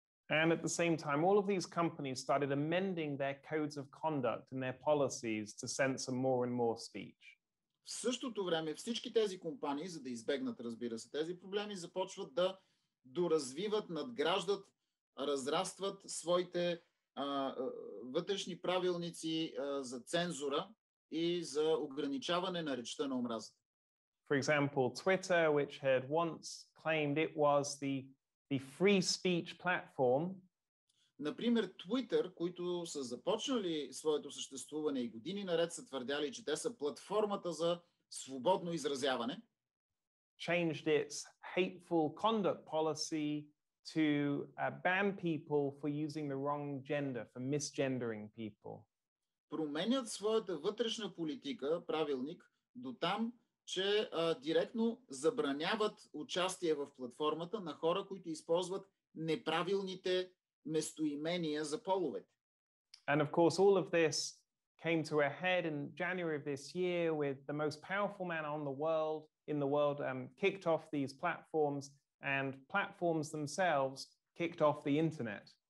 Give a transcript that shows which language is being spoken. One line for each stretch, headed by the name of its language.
English: And at the same time, all of these companies started amending their codes of conduct and their policies to censor more and more speech.
Bulgarian: В същото време всички тези компании, за да избегнат, разбира се, тези проблеми, започват да доразвиват, надграждат, разрастват своите вътрешни правилници за цензура и за ограничаване на речта на омразата.
English: For example, Twitter, which had once claimed it was the free speech platform.
Bulgarian: Например, Twitter, които са започнали своето съществуване и години наред са твърдяли, че те са платформата за свободно изразяване,
English: changed its hateful conduct policy to ban people for using the wrong gender, for misgendering people.
Bulgarian: Променят своята вътрешна политика, правилник, до там, че директно забраняват участие в платформата на хора, които използват неправилните местоимения за половете.
English: And of course, all of this came to a head in January of this year with the most powerful man in the world kicked off these platforms, and platforms themselves kicked off the internet.